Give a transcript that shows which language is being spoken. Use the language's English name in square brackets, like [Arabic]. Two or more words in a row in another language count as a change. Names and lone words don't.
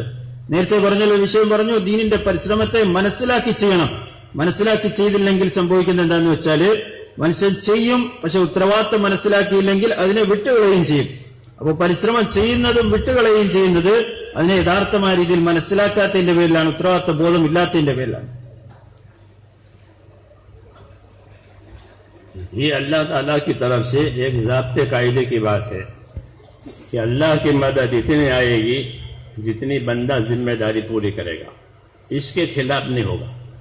[Malayalam] നേരത്തെ പറഞ്ഞ ഒരു വിഷയം പറഞ്ഞു, ദീനിന്റെ പരിശ്രമത്തെ മനസ്സിലാക്കി ചെയ്യണം. മനസ്സിലാക്കി ചെയ്തില്ലെങ്കിൽ സംഭവിക്കുന്നത് എന്താന്ന് വെച്ചാല്, മനുഷ്യൻ ചെയ്യും, പക്ഷെ ഉത്തരവാദിത്തം മനസ്സിലാക്കിയില്ലെങ്കിൽ അതിനെ വിട്ടുകളയുകയും ചെയ്യും. അപ്പോൾ പരിശ്രമം ചെയ്യുന്നതും വിട്ടുകളയുകയും ചെയ്യുന്നത് അതിനെ യഥാർത്ഥമായ രീതിയിൽ മനസ്സിലാക്കാത്തതിന്റെ പേരിലാണ്, ഉത്തരവാദിത്ത ബോധം ഇല്ലാത്തതിന്റെ പേരിലാണ്. [Urdu] یہ اللہ تعالیٰ کی طرف سے ایک ضابطے قاعدے کی بات ہے کہ اللہ کی مدد اتنی آئے گی جتنی بندہ ذمہ داری پوری کرے گا، اس کے خلاف نہیں ہوگا.